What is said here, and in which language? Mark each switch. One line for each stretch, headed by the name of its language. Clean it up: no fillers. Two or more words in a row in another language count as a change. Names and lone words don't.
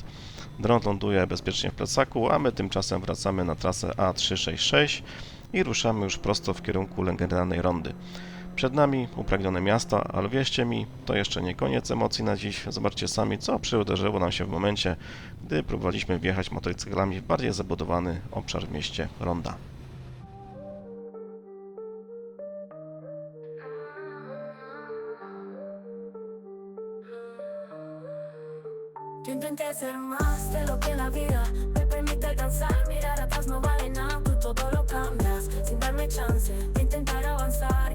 Polish: Dron ląduje bezpiecznie w plecaku, a my tymczasem wracamy na trasę A366 i ruszamy już prosto w kierunku legendarnej rondy. Przed nami upragnione miasta, ale wierzcie mi, to jeszcze nie koniec emocji na dziś. Zobaczcie sami, co przyuderzyło nam się w momencie, gdy próbowaliśmy wjechać motocyklami w bardziej zabudowany obszar w mieście Ronda.
Spanish: Yo intenté ser más de lo que la vida me permite alcanzar. Mirar atrás no vale nada, tú todo lo cambias sin darme chance de intentar avanzar.